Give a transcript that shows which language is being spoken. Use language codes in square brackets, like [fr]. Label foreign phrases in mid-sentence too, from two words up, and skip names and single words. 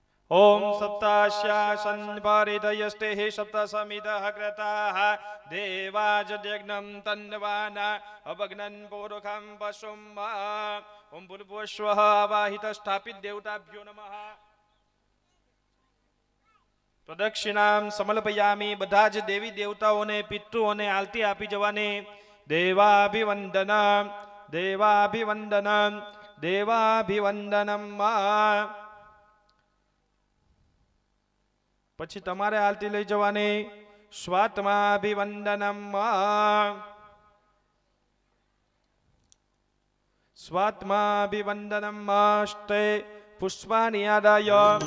[sa] ओम सप्ताश्यासन परिदयस्ते सप्तसमितः कृताः देवाजयज्ञं तन्वाना अवग्नन् पूर्वकं पशुम् ओम भूर्भुवस्वः आवाहित स्थापित देवताभ्यो नमः પ્રદક્ષિણામ સમર્પયામિ [gu] બધા જ દેવી દેવતાઓને પિતૃઓને આરતી આપી જવાની [sa] દેવાભિવંદનમ દેવાભિવંદનમ દેવાભિવંદનમ [gu] પછી તમારે આરતી લઈ જવાની [sa] સ્વાત્માભિવંદનમ સ્વાત્માભિવંદનમ અષ્ટે પુષ્પાણિ આદાય